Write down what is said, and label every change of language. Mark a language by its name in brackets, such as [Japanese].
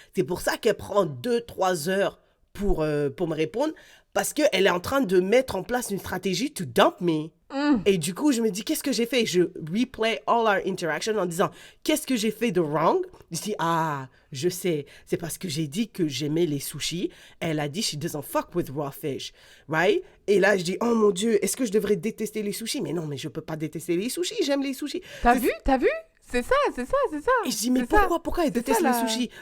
[French] C'est pour ça qu'elle prend 2-3 heures pour me répondre, parce qu'elle est en train de mettre en place une stratégie [English] to dump me. [French] Et du coup, je me dis, qu'est-ce que j'ai fait? Je [English] replay all our interactions [French] en disant, qu'est-ce que j'ai fait de wrong? Je dis, je sais, c'est parce que j'ai dit que j'aimais les sushis. Elle a dit, [English] she doesn't fuck with raw fish, right? [French] Et là, je dis, oh mon Dieu, est-ce que je devrais détester les sushis? Mais non, mais je peux pas détester les sushis, j'aime les sushis. T'as vu? C'est ça. Et je dis, mais pourquoi elle déteste les sushis?